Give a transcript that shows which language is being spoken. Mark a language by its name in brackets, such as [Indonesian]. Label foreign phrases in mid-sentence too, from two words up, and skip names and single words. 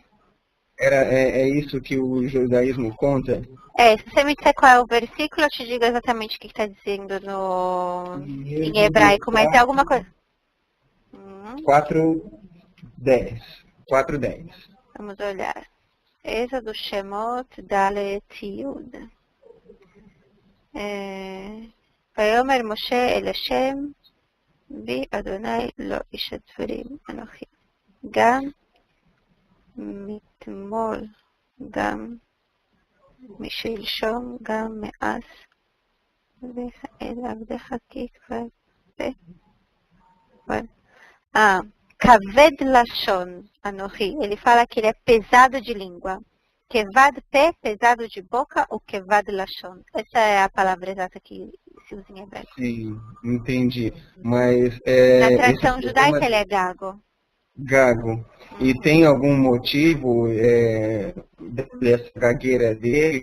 [Portuguese] É isso que o judaísmo conta? Se você me disser qual é o versículo, eu te digo exatamente o que está dizendo em hebraico, mas tem alguma coisa. 4:10. 4:10. Vamos olhar. Êxodo [Hebrew] שמות דלת יוד. ויאמר משה אל השם בי אדני לא איש דברים אנכי. גם מתמול גם משלשום גם מאז ואל עבדך כי כבר כבד לשון אנוכי. [Portuguese] Ele fala que ele é pesado de língua. [Hebrew] כבד פה, [Portuguese] pesado de boca, ou [Hebrew] כבד לשון. [Portuguese] Essa é a palavra exata que se usa em hebraico. Sim, entendi. Mas na tradição judaica ele é gago. Gago. E tem algum motivo dessa gagueira dele?